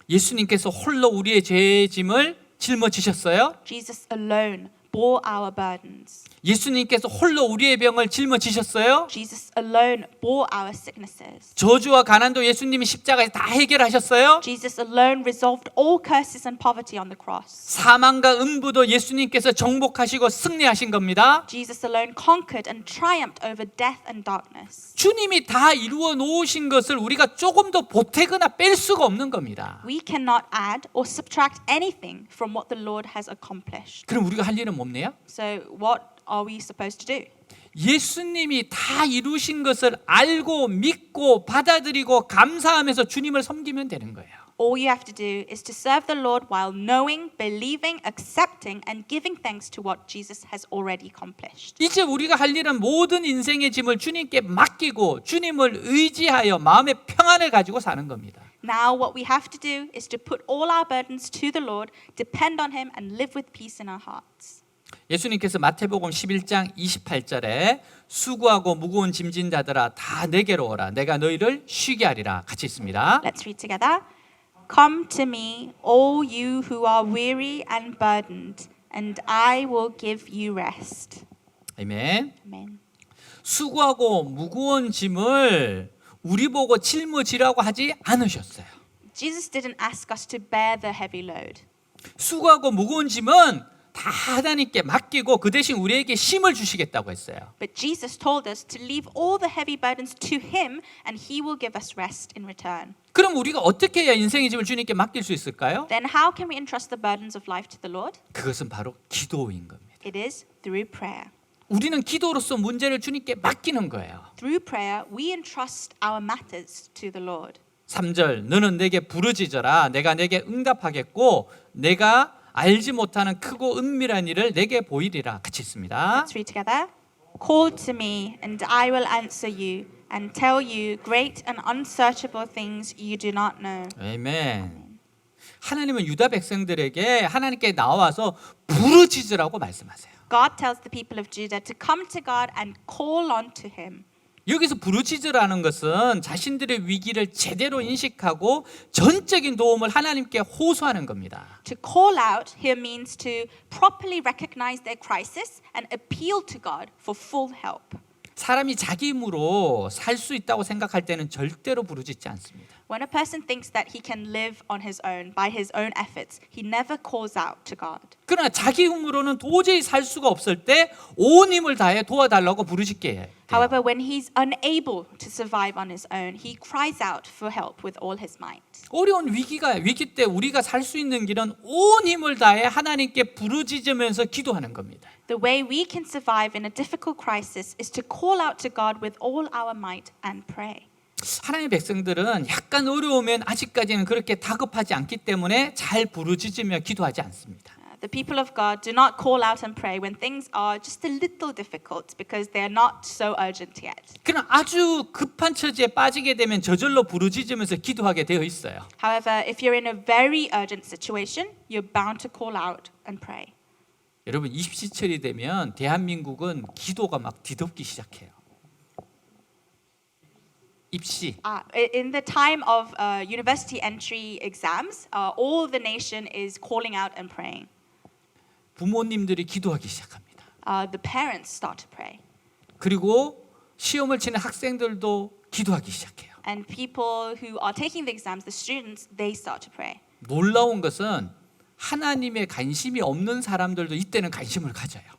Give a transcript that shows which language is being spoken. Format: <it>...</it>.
<ko>예수님께서 홀로 우리의 죄의 짐을 짊어지셨어요.</ko> <en>Jesus alone bore our burdens.</en> <ko>예수님께서 홀로 우리의 병을 짊어지셨어요.</ko> <en>Jesus alone bore our sicknesses.</en> <ko>저주와 가난도 예수님이 십자가에서 다 해결하셨어요.</ko> <en>Jesus alone resolved all curses and poverty on the cross.</en> <ko>사망과 음부도 예수님께서 정복하시고 승리하신 겁니다.</ko> <en>Jesus alone conquered and triumphed over death and darkness.</en> <ko>주님이 다 이루어 놓으신 것을 우리가 조금도 보태거나 뺄 수가 없는 겁니다.</ko> <en>We cannot add or subtract anything from what the Lord has accomplished.</en> <ko>그럼 우리가 할 일은 뭡니까?</ko> <en>So what are we supposed to do?</en> <ko>예수님이 다 이루신 것을 알고 믿고 받아들이고 감사하면서 주님을 섬기면 되는 거예요.</ko> <en>All you have to do is to serve the Lord while knowing, believing, accepting, and giving thanks to what Jesus has already accomplished.</en> <ko>이제 우리가 할 일은 모든 인생의 짐을 주님께 맡기고 주님을 의지하여 마음의 평안을 가지고 사는 겁니다.</ko> <en>Now what we have to do is to put all our burdens to the Lord, depend on Him, and live with peace in our hearts.</en> <ko>예수님께서 마태복음 11장 28절에 수고하고 무거운 짐진 자들아 다 내게로 오라 내가 너희를 쉬게 하리라 같이 있습니다.</ko> <en>Let's read together. Come to me, all you who are weary and burdened, and I will give you rest.</en> <ko>아멘.</ko> <en>Amen.</en> <ko>수고하고 무거운 짐을 우리 보고 짊어지라고 하지 않으셨어요.</ko> <en>Jesus didn't ask us to bear the heavy load.</en> <ko>수고하고 무거운 짐은 다 하나님께 맡기고 그 대신 우리에게 쉼을 주시겠다고 했어요.</ko> <en>But Jesus told us to leave all the heavy burdens to him and he will give us rest in return.</en> <ko>그럼 우리가 어떻게 해야 인생의 짐을 주님께 맡길 수 있을까요?</ko> <en>Then how can we entrust the burdens of life to the Lord?</en> <ko>그것은 바로 기도인 겁니다.</ko> <en>It is through prayer.</en> <ko>우리는 기도로서 문제를 주님께 맡기는 거예요.</ko> <en>Through prayer, we entrust our matters to the Lord.</en> <ko>3절 너는 내게 부르짖어라 내가 내게 응답하겠고 내가 알지 못하는 크고 은밀한 일을 내게 보이리라. 같이 읽습니다.</ko> <en>Let's read together. Call to me, and I will answer you, and tell you great and unsearchable things you do not know.</en> <ko>아멘. 하나님은 유다 백성들에게 하나님께 나와서 부르짖으라고 말씀하세요.</ko> <en>God tells the people of Judah to come to God and call on to him.</en> <ko>여기서 부르짖으라는 것은 자신들의 위기를 제대로 인식하고 전적인 도움을 하나님께 호소하는 겁니다.</ko> <en>To call out here means to properly recognize their crisis and appeal to God for full help.</en> <ko>사람이 자기 힘으로 살 수 있다고 생각할 때는 절대로 부르짖지 않습니다.</ko> <en>When a person thinks that he can live on his own, by his own efforts, he never calls out to God.</en> <ko>그러나 자기 힘으로는 도저히 살 수가 없을 때 온 힘을 다해 도와달라고 부르짖게 해요.</ko> <en>However, when he's unable to survive on his own, he cries out for help with all his might.</en> <ko>어려운 위기 때 우리가 살 수 있는 길은 온 힘을 다해 하나님께 부르짖으면서 기도하는 겁니다.</ko> <en>The way we can survive in a difficult crisis is to call out to God with all our might and pray.</en> <ko>하나님의 백성들은 약간 어려우면 아직까지는 그렇게 다급하지 않기 때문에 잘 부르짖으며 기도하지 않습니다.</ko> <en>The people of God do not call out and pray when things are just a little difficult because they are not so urgent yet.</en> <ko>그러나 아주 급한 처지에 빠지게 되면 저절로 부르짖으면서 기도하게 되어 있어요.</ko> <en>However, if you're in a very urgent situation, you're bound to call out and pray.</en> <ko>여러분 입시철이 되면 대한민국은 기도가 막 뒤덮기 시작해요. 입시.</ko> <en>In the time of university entry exams, all the nation is calling out and praying.</en> <ko>부모님들이 기도하기 시작합니다.</ko> <en>The parents start to pray.</en> <ko>그리고 시험을 치는 학생들도 기도하기 시작해요.</ko> <en>And people who are taking the exams, the students, they start to pray.</en> <ko>놀라운 것은 하나님의 관심이 없는 사람들도 이때는 관심을 가져요.</ko>